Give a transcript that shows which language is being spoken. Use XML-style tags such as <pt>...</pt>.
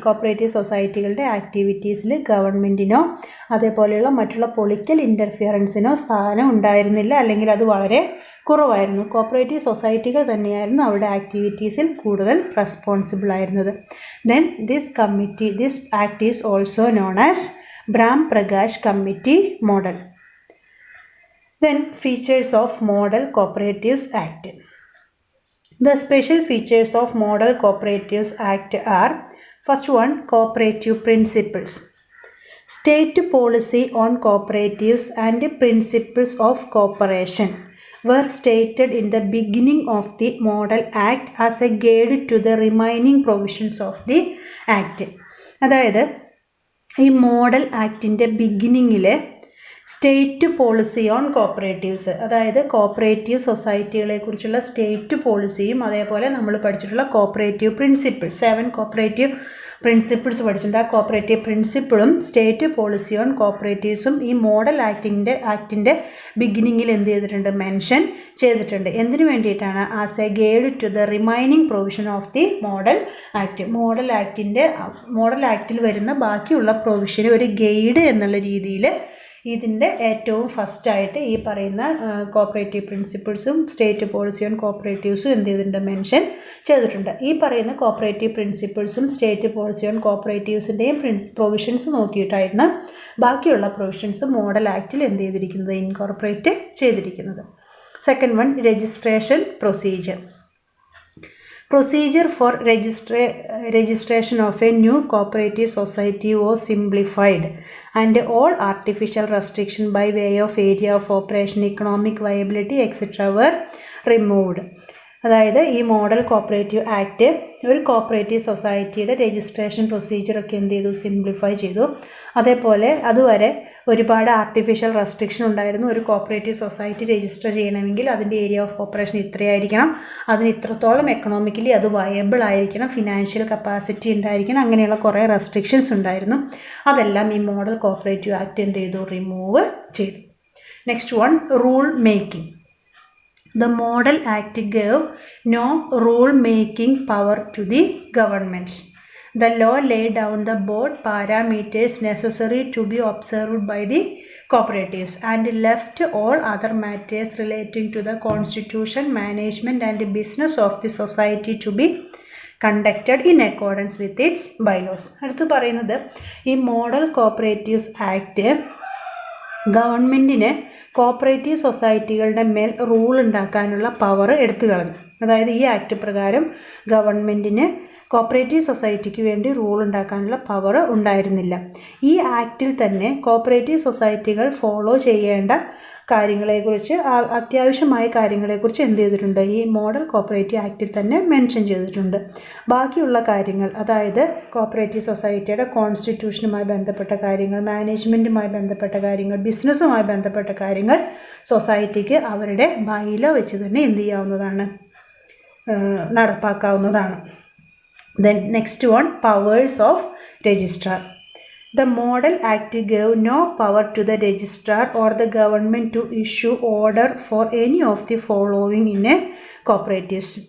<ml>Cooperative സൊസൈറ്റികളുടെ ആക്ടിവിറ്റീസിൽ ഗവൺമെൻറ്റിനോ അതേപോലെയുള്ള മറ്റുള്ള political ഇൻ്റർഫിയറൻസിനോ സ്ഥാനം ഉണ്ടായിരുന്നില്ല, അല്ലെങ്കിൽ അത് വളരെ കുറവായിരുന്നു. കോപ്പറേറ്റീവ് സൊസൈറ്റികൾ തന്നെയായിരുന്നു അവരുടെ ആക്ടിവിറ്റീസിൽ കൂടുതൽ റെസ്പോൺസിബിൾ ആയിരുന്നത്.</ml> <en>Then this act is also known as Brahm Prakash Committee Model. Then features of Model Cooperatives Act. The special features of Model Cooperatives Act are: first one, cooperative principles. State policy on cooperatives and principles of cooperation were stated in the beginning of the Model Act as a guide to the remaining provisions of the Act.</en> <ml>അതായത് ഈ model ആക്ടിൻ്റെ ബിഗിനിങ്ങിൽ state policy on cooperatives, അതായത് cooperative സൊസൈറ്റികളെ കുറിച്ചുള്ള state പോളിസിയും അതേപോലെ നമ്മൾ പഠിച്ചിട്ടുള്ള cooperative principles, 7 cooperative principles പഠിച്ചിട്ടുണ്ട്. ആ cooperative പ്രിൻസിപ്പിളും state policy on കോപ്പറേറ്റീവ്സും ഈ മോഡൽ ആക്ടിൻ്റെ ബിഗിനിങ്ങിൽ എന്ത് ചെയ്തിട്ടുണ്ട്? മെൻഷൻ ചെയ്തിട്ടുണ്ട്. എന്തിനു വേണ്ടിയിട്ടാണ്?</ml> <en>As a guide to the remaining provision of the model act.</en> <ml>Model ആക്ടിൽ വരുന്ന ബാക്കിയുള്ള പ്രൊവിഷന് ഒരു ഗൈഡ് എന്നുള്ള രീതിയിൽ ഇതിൻ്റെ ഏറ്റവും ഫസ്റ്റായിട്ട് ഈ പറയുന്ന കോപ്പറേറ്റീവ് പ്രിൻസിപ്പിൾസും സ്റ്റേറ്റ് പോളിസി ഓൺ കോപ്പറേറ്റീവ്സും എന്ത് ചെയ്തിട്ടുണ്ട്? മെൻഷൻ ചെയ്തിട്ടുണ്ട്. ഈ പറയുന്ന cooperative പ്രിൻസിപ്പിൾസും state policy on കോപ്പറേറ്റീവ്സിൻ്റെയും provisions നോക്കിയിട്ടായിരുന്നു ബാക്കിയുള്ള പ്രൊവിഷൻസ് മോഡൽ ആക്റ്റിൽ എന്ത് ചെയ്തിരിക്കുന്നത്?</ml> <en>Incorporate ചെയ്തിരിക്കുന്നത്. Second one, registration procedure. Procedure for registration of a new cooperative society was simplified and all artificial restriction by way of area of operation, economic viability etc. were removed.</en> <ml>അതായത് ഈ model cooperative act ഒരു cooperative സൊസൈറ്റിയുടെ registration പ്രൊസീജിയറൊക്കെ എന്ത് ചെയ്തു? Simplify ചെയ്തു. അതേപോലെ അതുവരെ ഒരുപാട് ആർട്ടിഫിഷ്യൽ റെസ്ട്രിക്ഷൻ ഉണ്ടായിരുന്നു. ഒരു കോപ്പറേറ്റീവ് സൊസൈറ്റി രജിസ്റ്റർ ചെയ്യണമെങ്കിൽ അതിൻ്റെ ഏരിയ ഓഫ് ഓപ്പറേഷൻ ഇത്രയായിരിക്കണം, അതിന് ഇത്രത്തോളം എക്കണോമിക്കലി അത് വയബിൾ ആയിരിക്കണം, ഫിനാൻഷ്യൽ കപ്പാസിറ്റി ഉണ്ടായിരിക്കണം, അങ്ങനെയുള്ള കുറേ റെസ്ട്രിക്ഷൻസ് ഉണ്ടായിരുന്നു. അതെല്ലാം ഈ മോഡൽ കോപ്പറേറ്റീവ് ആക്ട് എന്ത് ചെയ്തു?</ml> <en>Remove ചെയ്തു. Next one, rule making. The Model Act gave no rule-making power to the government. The law laid down the broad parameters necessary to be observed by the cooperatives and left all other matters relating to the constitution, management and business of the society to be conducted in accordance with its bylaws.</en> <ml>അടുത്ത് പറയുന്നത് ഈ model cooperatives act ഗവൺമെൻറ്റിന് cooperative സൊസൈറ്റികളുടെ മേൽ rule ഉണ്ടാക്കാനുള്ള power എടുത്തു കളഞ്ഞു. അതായത് ഈ ആക്ട് പ്രകാരം ഗവൺമെൻറ്റിന് കോപ്പറേറ്റീവ് സൊസൈറ്റിക്ക് വേണ്ടി റൂൾ ഉണ്ടാക്കാനുള്ള പവർ ഉണ്ടായിരുന്നില്ല. ഈ ആക്റ്റിൽ തന്നെ കോപ്പറേറ്റീവ് സൊസൈറ്റികൾ ഫോളോ ചെയ്യേണ്ട കാര്യങ്ങളെക്കുറിച്ച്, അത്യാവശ്യമായ കാര്യങ്ങളെക്കുറിച്ച് എന്ത് ചെയ്തിട്ടുണ്ട്, ഈ മോഡൽ കോപ്പറേറ്റീവ് ആക്റ്റിൽ തന്നെ മെൻഷൻ ചെയ്തിട്ടുണ്ട്. ബാക്കിയുള്ള കാര്യങ്ങൾ, അതായത് കോപ്പറേറ്റീവ് സൊസൈറ്റിയുടെ കോൺസ്റ്റിറ്റ്യൂഷനുമായി ബന്ധപ്പെട്ട കാര്യങ്ങൾ, മാനേജ്മെൻറ്റുമായി ബന്ധപ്പെട്ട കാര്യങ്ങൾ, ബിസിനസ്സുമായി ബന്ധപ്പെട്ട കാര്യങ്ങൾ സൊസൈറ്റിക്ക് അവരുടെ ബൈലോ വെച്ച് തന്നെ എന്ത് ചെയ്യാവുന്നതാണ്, നടപ്പാക്കാവുന്നതാണ്.</ml> <en>Then next one, powers of registrar. The Model Act gave no power to the registrar or the government to issue order for any of the following in a cooperatives.</en>